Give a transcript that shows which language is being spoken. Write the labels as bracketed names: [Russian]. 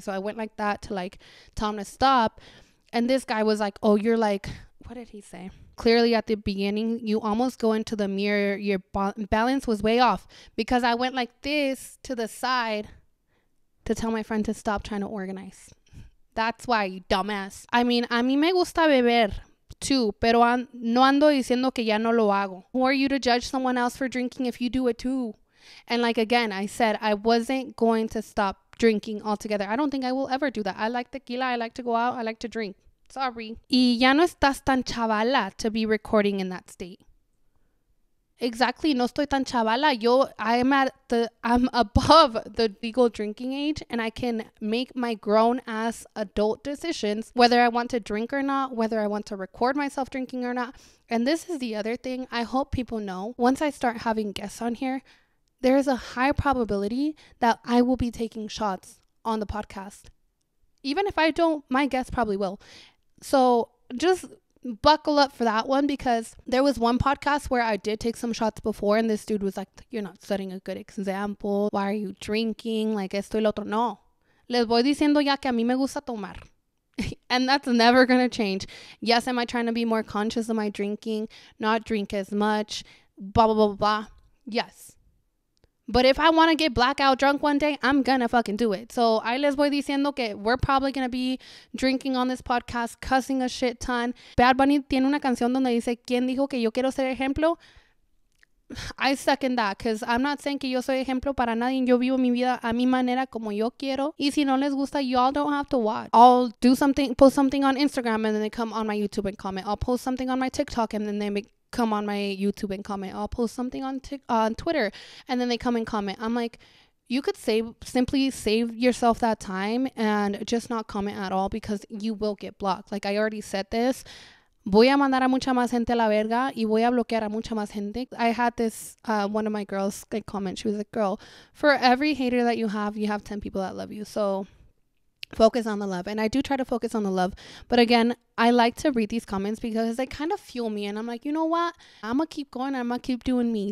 [English] So I went like that to like tell him to stop. And this guy was like, oh, you're like, what did he say? Clearly at the beginning, you almost go into the mirror. Your balance was way off, because I went like this to the side to tell my friend to stop trying to organize. That's why, you dumbass. I mean, [Spanish] a mí me gusta beber [English] too, [Spanish] pero no ando diciendo que ya no lo hago. [English] Who are you to judge someone else for drinking if you do it too? And like, again, I said I wasn't going to stop drinking altogether. I don't think I will ever do that. I like tequila. I like to go out. I like to drink. Sorry. [Spanish] Y ya no estás tan chavala [English] to be recording in that state. Exactly. [Spanish] No estoy tan chavala. [English] I'm above the legal drinking age, and I can make my grown ass adult decisions whether I want to drink or not, whether I want to record myself drinking or not. And this is the other thing I hope people know. Once I start having guests on here, there is a high probability that I will be taking shots on the podcast. Even if I don't, my guests probably will. So just buckle up for that one, because there was one podcast where I did take some shots before, and this dude was like, you're not setting a good example. Why are you drinking? Like, [Spanish] esto y lo otro. [English] No. [Spanish] Les voy diciendo ya que a mí me gusta tomar. [English] And that's never going to change. Yes, am I trying to be more conscious of my drinking? Not drink as much? Blah, blah, blah, blah. Yes. But if I want to get blackout drunk one day, I'm going to fucking do it. So, I [Spanish] les voy diciendo que [English] we're probably going to be drinking on this podcast, cussing a shit ton. [Spanish] Bad Bunny tiene una canción donde dice, ¿quién dijo que yo quiero ser ejemplo? [English] I second that, because I'm not saying [Spanish] que yo soy ejemplo para nadie. Yo vivo mi vida a mi manera como yo quiero. Y si no les gusta, [English] y'all don't have to watch. I'll do something, post something on Instagram and then they come on my YouTube and comment. I'll post something on my TikTok and then they come on my YouTube and comment. I'll post something on Twitter and then they come and comment. I'm like, you could simply save yourself that time and just not comment at all, because you will get blocked. Like I already said this. [Spanish] Voy a mandar a mucha más gente a la verga y voy a bloquear a mucha más gente. [English] I had this, one of my girls like comment. She was like, girl, for every hater that you have 10 people that love you. So focus on the love. And I do try to focus on the love. But again, I like to read these comments because they kind of fuel me. And I'm like, you know what? I'm going to keep going. I'm going to keep doing me.